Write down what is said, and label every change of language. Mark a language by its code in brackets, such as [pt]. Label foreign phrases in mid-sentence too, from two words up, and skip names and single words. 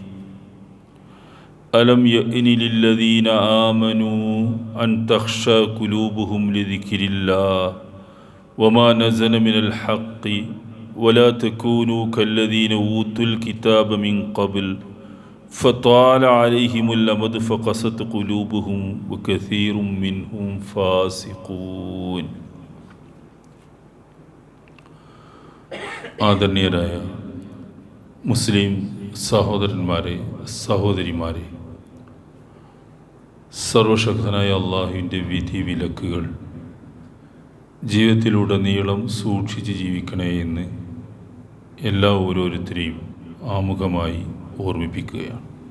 [ar] ألم يأن للذين آمنوا أن تخشى قلوبهم لذكر الله وما نزل من الحق ولا تكونوا كالذين أوتوا الكتاب من قبل فطال عليهم الأمد فقست قلوبهم وكثير منهم فاسقون. [ml] ആദരണീയരായ മുസ്ലിം സഹോദരന്മാരെ, സഹോദരിമാരെ, സർവശക്തനായ അള്ളാഹുവിൻ്റെ വിധി വിലക്കുകൾ ജീവിതത്തിലുടനീളം സൂക്ഷിച്ച് ജീവിക്കണേ എന്ന് എല്ലാ ഓരോരുത്തരെയും ആമുഖമായി ഓർമ്മിപ്പിക്കുകയാണ്.